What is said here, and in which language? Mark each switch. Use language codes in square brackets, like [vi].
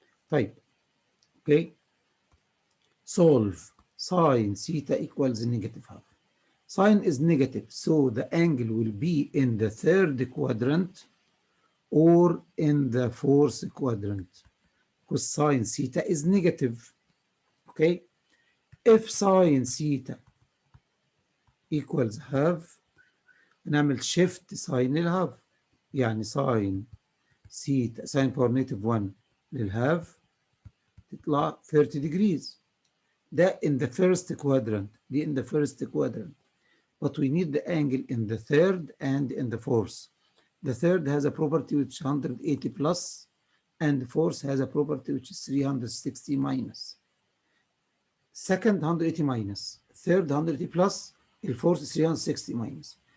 [en] طيب okay, solve sine theta equals negative half. Sine is negative, so the angle will be in the third quadrant or in the fourth quadrant, because sine theta is negative. Okay, if sine theta equals half, [ar] نعمل shift ساين للهاف، يعني ساين ثيتا ساين باور نيجاتيف 1 للهاف تطلع 30 degrees. [en] ده in the first quadrant، دي in the first quadrant. But we need the angle in the third and in the fourth. The third has a property which is 180 plus, and the fourth has a property which is 360 minus. Second 180 minus, third 180 plus, the fourth 360 minus.